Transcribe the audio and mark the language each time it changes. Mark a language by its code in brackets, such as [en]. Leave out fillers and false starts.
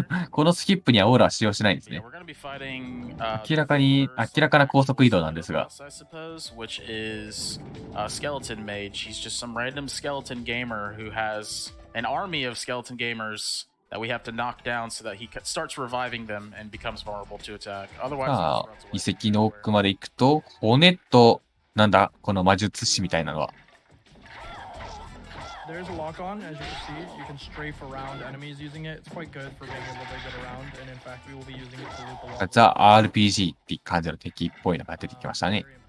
[ja] このスキップにはオーラは使用しないんですね。明らかな高速移動なんですが。 [en] Which is Skeleton Mage. He's just some random skeleton gamer who has an army of skeleton gamers that we have to knock down so that he starts reviving them and becomes vulnerable to attack. Otherwise, [ja] さあ、遺跡の奥まで行くと、骨と、なんだ、この魔術師みたいなのは。 [en] There's a lock on, as you can see. You can strafe around enemies using it. It's quite good for being able to get around, and in fact, we will be using it to loop a lot. [ja] ザ・ RPG って感じの敵っぽいのが出てきましたね。